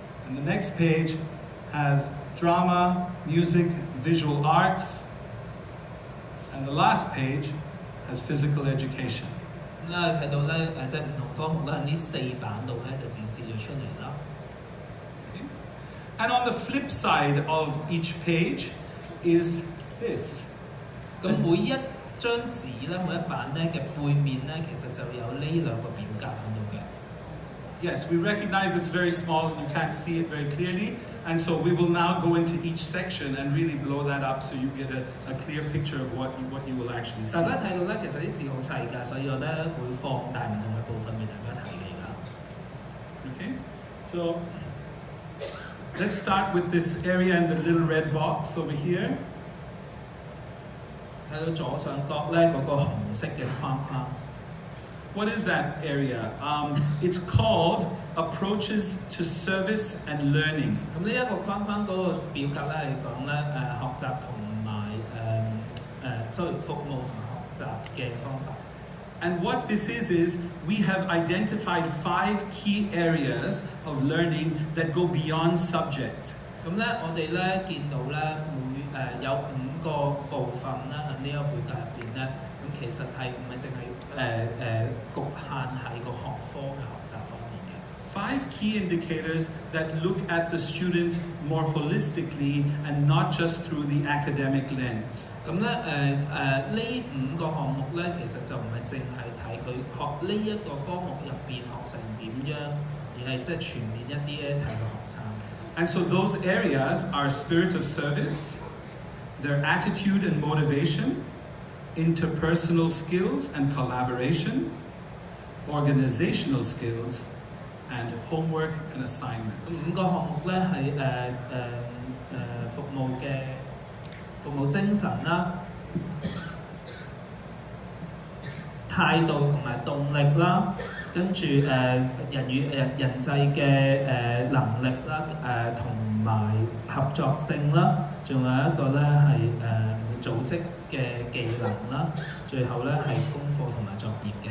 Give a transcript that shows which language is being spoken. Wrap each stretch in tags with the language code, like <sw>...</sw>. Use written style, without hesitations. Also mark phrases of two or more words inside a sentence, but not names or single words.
<en>And the next page has drama, music, visual arts. And the last page has physical education.</en> <yue>咁咧睇到咧即係唔同科目咧喺呢4版度咧就展示咗出嚟啦。</yue> <en>Okay. And on the flip side of each page is this.</en> <yue>咁每一張紙咧，每一版咧嘅背面咧，其實就有呢2個表格喺度嘅。</yue> <en>Yes, we recognize it's very small, you can't see it very clearly, and so we will now go into each section and really blow that up so you get a clear picture of what you will actually see.</en> <yue>大家睇到咧，其實啲字好細㗎，所以我咧會放大唔同嘅部分俾大家睇嘅而家。</yue> <en>Okay, so let's start with this area in the little red box over here.</en> <yue>睇到左上角咧嗰個紅色嘅框框。</yue> <en>What is that area? It's called Approaches to Service and Learning.</en> <yue>咁呢一個框框嗰個表格咧係講咧學習同埋服務同埋學習嘅方法。</yue> <en>And what this is we have identified 5 key areas of learning that go beyond subject.</en> <yue>咁咧我哋咧見到咧有5個部分咧喺呢一個表格入邊咧，咁其實係唔係淨係局限喺個學科嘅學習方面嘅。</yue> <en>5 key indicators that look at the student more holistically and not just through the academic lens.</en> <yue>咁咧呢5個項目咧，其實就唔係淨係睇佢學呢一個科目入邊學成點樣，而係即係全面一啲咧睇個學生。</yue> <en>And so those areas are spirit of service, their attitude and motivation, interpersonal skills and collaboration, organizational skills, and homework and assignments.</en> <yue>5個項目咧係服務精神啦、態度同埋動力啦，跟住人與人際嘅能力啦，同埋合作性啦，仲有一個咧係組織嘅技能啦，最後咧係功課同埋作業嘅。</yue>